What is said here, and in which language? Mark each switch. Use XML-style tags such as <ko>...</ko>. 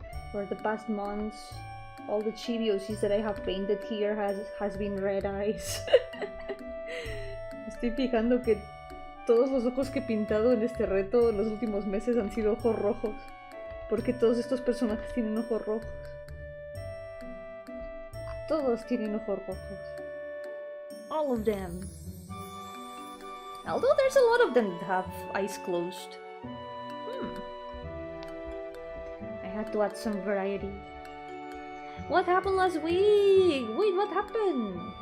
<en>For the past months, all the chibi that I have painted here has been red eyes.</en> <es>Estoy fijando que todos los ojos que he pintado en este reto en los últimos meses han sido ojos rojos. Porque todos estos personajes tienen ojos rojos. Todos tienen ojos rojos.</es> <en>All of them. Although there's a lot of them that have eyes closed. I had to add some variety. What happened last week? Wait, what happened?</en>